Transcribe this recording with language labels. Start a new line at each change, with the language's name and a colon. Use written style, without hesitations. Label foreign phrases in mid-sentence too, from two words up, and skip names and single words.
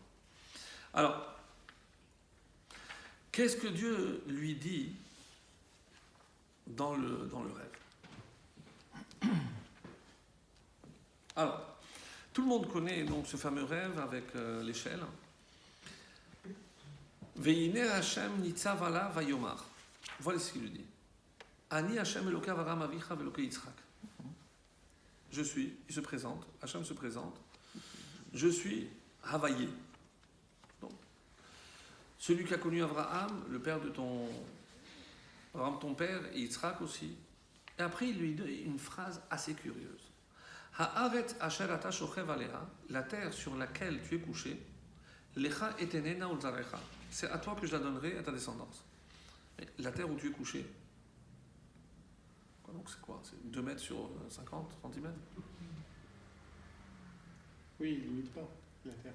French: Alors, qu'est-ce que Dieu lui dit dans le rêve? Alors, tout le monde connaît donc ce fameux rêve avec l'échelle.
Hebrew: והנה השם נצב עליו ויאמר.
French: Voilà ce qu'il lui dit.
Hebrew: אני השם אלקי אברהם אביך ואלקי יצחק.
French: Je suis, il se présente, Hashem se présente. Je suis Havaïe. Donc, celui qui a connu Abraham, le père de Abraham, ton père, et Yitzhak aussi. Et après, il lui dit une phrase assez curieuse.
Hebrew: הארץ אשר אתה שוכב עליה,
French: la terre sur laquelle tu es couché,
Hebrew: לך אתננה ולזרעך.
French: C'est à toi que je la donnerai, à ta descendance. Mais la terre où tu es couché, donc c'est quoi? C'est 2 mètres sur 50 cm? Oui, il ne limite pas la terre.